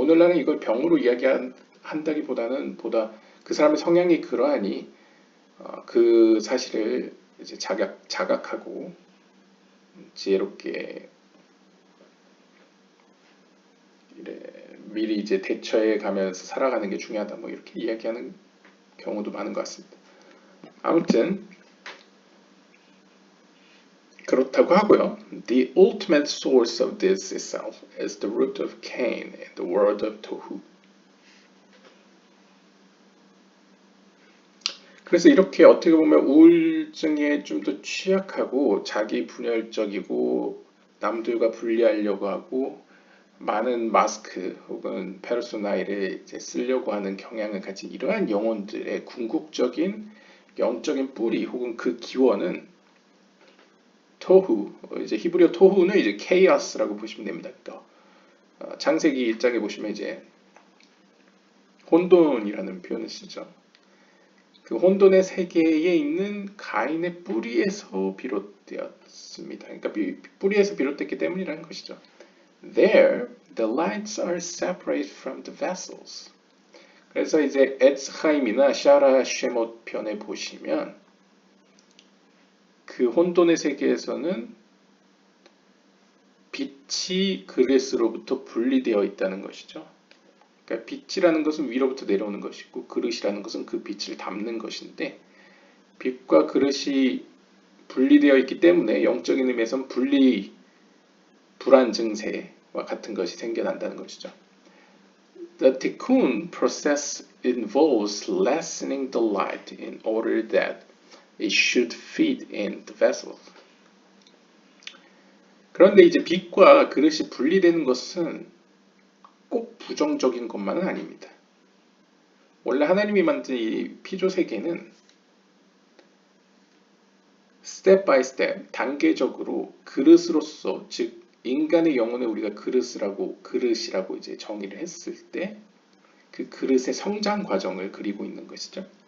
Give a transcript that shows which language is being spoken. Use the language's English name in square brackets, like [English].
[Korean] 오늘날은 이걸 병으로 이야기한다기보다는 보다 그 사람의 성향이 그러하니 그 사실을 이제 자각하고 지혜롭게 미리 이제 대처해 가면서 살아가는 게 중요하다. 뭐 이렇게 이야기하는 경우도 많은 것 같습니다. 아무튼 그렇다고 하고요. [English] The ultimate source of this itself is the root of Cain and the world of Tohu. [Korean] 그래서 이렇게 어떻게 보면 우울증에 좀 더 취약하고 자기 분열적이고 남들과 분리하려고 하고 많은 마스크 혹은 페르소나를 이제 쓰려고 하는 경향을 가진 이러한 영혼들의 궁극적인 영적인 뿌리 혹은 그 기원은 토후, 이제 히브리어 토후는 이제 케이오스라고 보시면 됩니다. 그러니까 창세기 1장에 보시면 이제 혼돈이라는 표현을 쓰죠. 그 혼돈의 세계에 있는 가인의 뿌리에서 비롯되었습니다. 그러니까 뿌리에서 비롯됐기 때문이라는 것이죠. [English] There, the lights are separate from the vessels. [Korean] 그래서 이제 에츠하임이나 샤라 쉐못 편에 보시면 그 혼돈의 세계에서는 빛이 그릇으로부터 분리되어 있다는 것이죠. 그러니까 빛이라는 것은 위로부터 내려오는 것이고 그릇이라는 것은 그 빛을 담는 것인데 빛과 그릇이 분리되어 있기 때문에 영적인 의미에서는 불안 증세와 같은 것이 생겨난다는 것이죠. [English] The tikkun process involves lessening the light in order that it should fit in the vessel. [Korean] 그런데 이제 빛과 그릇이 분리되는 것은 꼭 부정적인 것만은 아닙니다. 원래 하나님이 만든 이 피조 세계는 스텝 바이 스텝 단계적으로 그릇으로서 즉 인간의 영혼을 우리가 그릇이라고 이제 정의를 했을 때 그 그릇의 성장 과정을 그리고 있는 것이죠.